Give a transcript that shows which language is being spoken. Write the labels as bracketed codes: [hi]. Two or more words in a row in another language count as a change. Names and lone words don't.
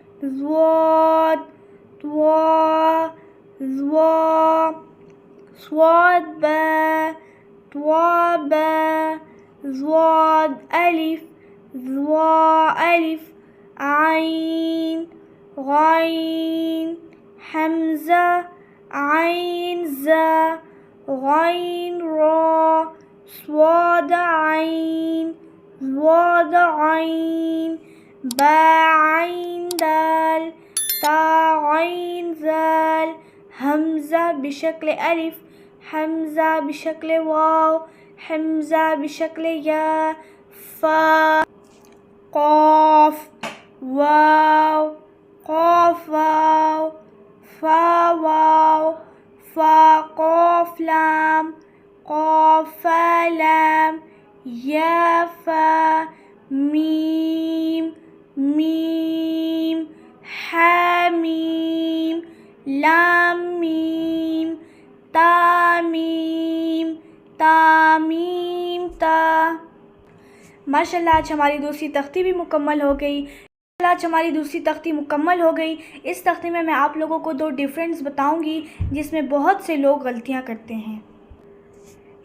[ur] صاد با صاد الف عین غین ہمزہ عین جا غین را صاد عین با عین دال تا عین ذال ہمزہ بشکل الف ہمزہ بشکل واؤ ہمزہ بشکل یا فا قاف واؤ قاف واؤ فا واؤ فا قاف لام قاف فا لام یا فا میم حا میم لام میم تا میم تا. ماشاءاللہ آج ہماری دوسری تختی بھی مکمل ہو گئی. اس تختی میں میں آپ لوگوں کو 2 ڈفرینس بتاؤں گی جس میں بہت سے لوگ غلطیاں کرتے ہیں.